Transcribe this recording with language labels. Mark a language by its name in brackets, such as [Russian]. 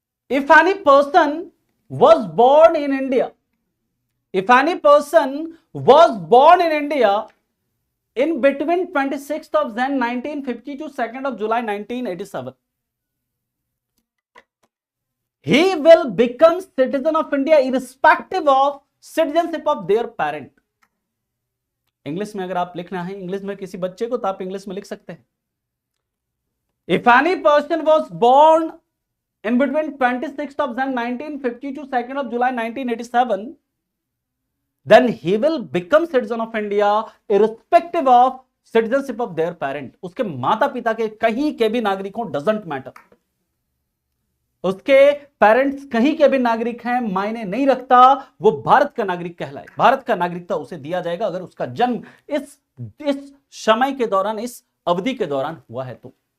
[English] If any person was born in India, if any person was born in India in between 26th of Jan 1950 to 2nd of July 1987, he will become citizen of India irrespective of citizenship of their parent. [Hindi] English में अगर आप लिखना है English में किसी बच्चे को तो आप इंग्लिश में लिख सकते हैं। [English] If any person was born in between 26th of Jan 1950 to 2nd of July 1987, then he will become citizen of India irrespective of citizenship of their parent. [Hindi] उसके माता पिता के कहीं के भी नागरिक हो, [English] doesn't matter, [Hindi] उसके पेरेंट्स कहीं के भी नागरिक हैं, मायने नहीं रखता, वो भारत का नागरिक कहलाए, भारत का नागरिकता उसे दिया जाएगा अगर उसका जन्म इस समय के दौरान, इस अवधि के दौरान हुआ है तो।